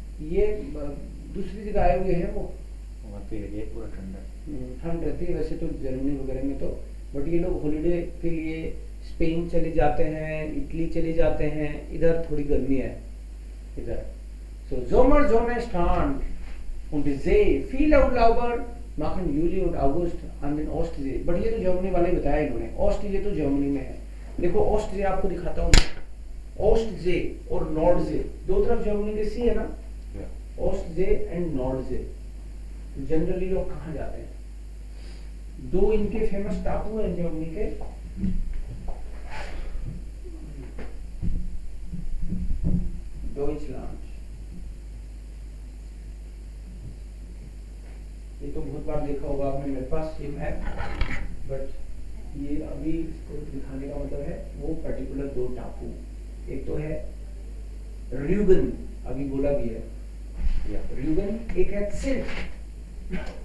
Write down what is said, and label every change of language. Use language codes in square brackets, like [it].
[hi] ये दूसरी जगह आए हुए हैं वो, वहाँ पे एरिया पूरा ठंडा है। ठंड रहती है वैसे तो जर्मनी वगैरह में तो, बट ये लोग हॉलीडे के लिए स्पेन चले जाते हैं, इटली चले जाते हैं, इधर थोड़ी गर्मी है इधर। [de] सो Sommer, Sonne, Strand und See, viele Urlauber machen Juli und August an den Ostsee। [hi] But ये तो जर्मनी वाले बताया इन्होंने, ऑस्ट्रिया तो जर्मनी में है। देखो ऑस्ट्रिया आपको दिखाता हूँ, ऑस्टजे और नॉर्डजे दो तरफ जर्मनी के सी है ना, ऑस्टजे एंड नॉर्डजे। जनरली लोग कहाँ जाते हैं? दो इनके फेमस टापू हैं जर्मनी के, डॉइचलैंड, ये तो बहुत बार देखा होगा आपने मेरे पास ये मैप, बट ये अभी इसको दिखाने का मतलब है वो पर्टिकुलर दो टापू, एक तो है र्यूगन, अभी बोला भी है र्यूगन, एक है सिल्ट।